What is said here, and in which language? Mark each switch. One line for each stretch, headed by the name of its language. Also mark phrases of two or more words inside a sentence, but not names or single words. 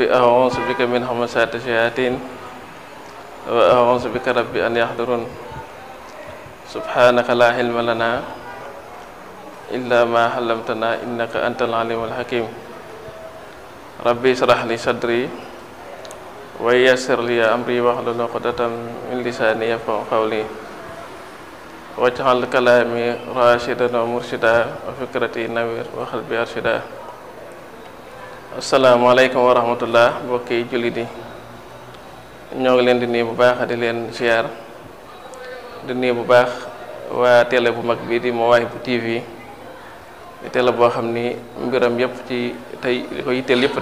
Arabic: أعوذ بك من همزات الشياطين وأعوذ بك ربي أن يحضرون سبحانك لا علم لنا إلا ما علمتنا إنك أنت العليم الحكيم ربي اشرح لي صدري ويسر لي أمري واحلل عقدة من لساني يفقهوا قولي واجعل كلامي راشدا ومرشدا وفكرتي نوير وقلبي أرشدا. السلام عليكم ورحمة الله
Wolof: mbokki jullit yi ñoo ngi leen di nuyu bu baax di leen ziar di nuyu bu baax waa télé bu mag bii di Mawahibou TV di télé boo xam ni mbiram yëpp ci tey li ko yitteel yëpp